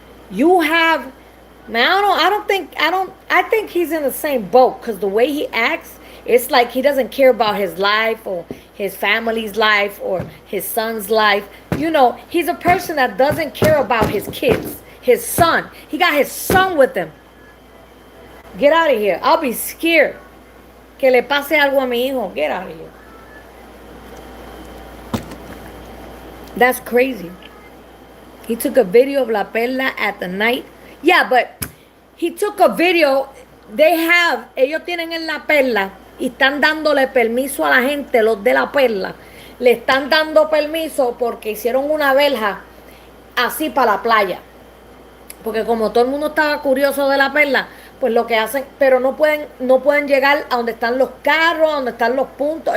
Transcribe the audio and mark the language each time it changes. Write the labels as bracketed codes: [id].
[en] You have, man, I think he's in the same boat, because the way he acts, it's like he doesn't care about his life or his family's life or his son's life. You know, he's a person that doesn't care about his kids, his son. He got his son with him. Get out of here. I'll be scared [es] que le pase algo a mi hijo. [en] Get out of here. That's crazy. He took a video of La Perla at the night. Yeah, but he took a video. [es] Ellos tienen en La Perla y están dándole permiso a la gente, los de La Perla. Le están dando permiso porque hicieron una verja así para la playa. Porque como todo el mundo estaba curioso de La Perla, pues lo que hacen, pero no pueden llegar a donde están los carros, a donde están los puntos.